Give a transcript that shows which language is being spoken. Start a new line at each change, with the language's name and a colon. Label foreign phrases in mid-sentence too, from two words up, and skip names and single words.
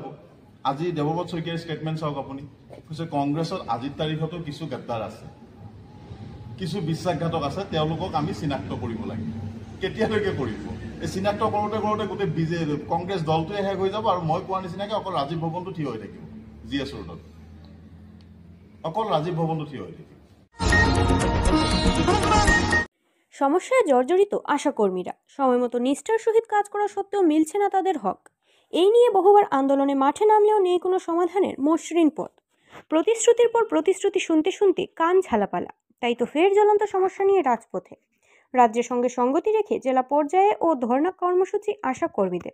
Assamese: আজি দেৱব্ৰত শইকীয়াৰ ষ্টেটমেণ্ট চাওক আপুনি, কৈছে কংগ্ৰেছত আজিৰ তাৰিখতো কিছু গাদ্দাৰ আছে, কিছু বিশ্বাসঘাতক আছে, তেওঁলোকক আমি চিনাক্ত কৰিব লাগিব। কেতিয়ালৈকে কৰিব? এই চিনাক্ত কৰোঁতে গোটেই কংগ্ৰেছ দলটোৱে শেষ হৈ যাব আৰু মই কোৱাৰ নিচিনাকৈ অকল ৰাজীৱ ভৱনটো থিয় হৈ থাকিব। GS ৰোডত অকল ৰাজীৱ ভৱনটো থিয় হৈ থাকিব।
Bangla: সমস্যায় জর্জরিত আশাকর্মীরা সময়মতো নিষ্ঠার সহিত কাজ করা সত্ত্বেও মিলছে না তাদের হক। এই নিয়ে বহুবার আন্দোলনে মাঠে নামলেও নেই কোনো সমাধানের মসৃণ পথ। প্রতিশ্রুতির পর প্রতিশ্রুতি শুনতে শুনতে কান ঝালাপালা। তাই তো ফের জ্বলন্ত সমস্যা নিয়ে রাজপথে। রাজ্যের সঙ্গে সঙ্গতি রেখে জেলা পর্যায়ে ও ধর্ণা কর্মসূচি আশাকর্মীদের।